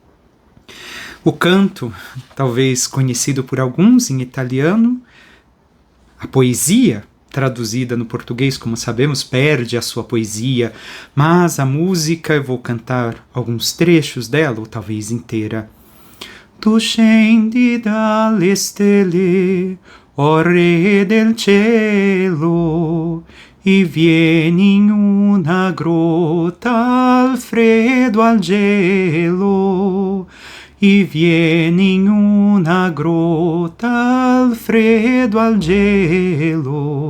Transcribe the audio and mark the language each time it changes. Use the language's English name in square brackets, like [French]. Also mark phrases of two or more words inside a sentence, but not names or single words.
[Portuguese] O canto, talvez conhecido por alguns em italiano, a poesia, traduzida no português, como sabemos, perde a sua poesia, mas a música, eu vou cantar alguns trechos dela, ou talvez inteira. [Italian] Tu scendi dalle stelle, o Re del cielo, e vieni in una grotta al freddo al gelo, e vieni in una grotta al freddo al gelo.